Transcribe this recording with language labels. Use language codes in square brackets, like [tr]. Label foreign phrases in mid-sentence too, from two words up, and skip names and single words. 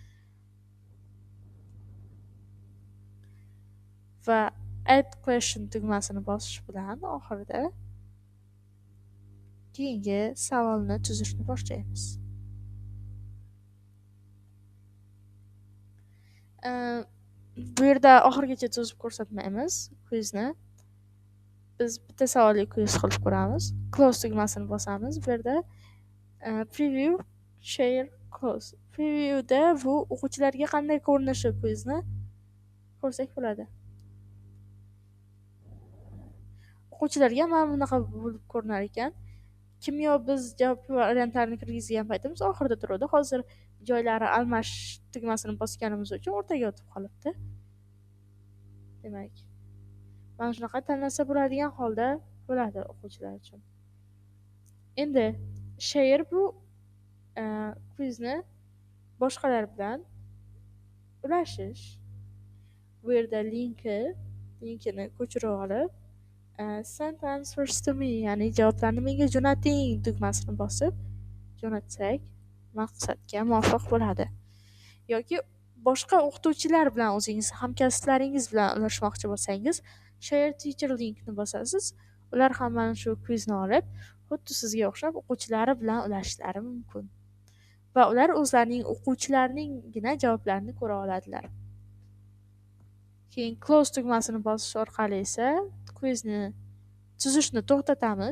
[uz] Va [en] add question [uz] tugmasini bosish bilan oxirida keyingi savolni tuzishni boshlaymiz. Bu yerda oxirigacha tuzib ko'rsatmaymiz kvizni. Biz bitta savolli kviz qilib ko'ramiz. Close tugmasini bosamiz. Bu yerda [en] preview, share, close. [uz] Previewda bu o'quvchilarga qanday ko'rinishi kvizni ko'rsak bo'ladi. O'quvchilarga mana bunaqa bo'lib ko'rinar ekan. Kimyo biz javob variantlarini kirgizgan paytimiz oxirida turadi. Hozir joylari almashish tugmasini bosganimiz uchun o'rtaga o'tib qolibdi. Demak, mana shunaqa tanlasa bo'ladigan holda bo'ladi o'quvchilar uchun. Endi share bu kvizni boshqalar bilan ulashish. Bu yerda linkini ko'chirib olib, [en] send answers to me, [uz] ya'ni javoblarni menga jo'nating tugmasini bosib jo'natsak maqsadga muvofiq bo'ladi. Yoki boshqa o'qituvchilar bilan, o'zingiz hamkasblaringiz bilan ulashmoqchi bo'lsangiz, [en] share teacher [uz] linkni bosasiz. Ular ham mana shu kvizni olib, xuddi sizga o'xshab o'quvchilari bilan ulashishlari mumkin. Va ular o'zlarining o'quvchilarininggina javoblarini ko'ra oladilar. Keyin close tugmasini bosish orqali esa kvizni tuzishni to'xtatamiz.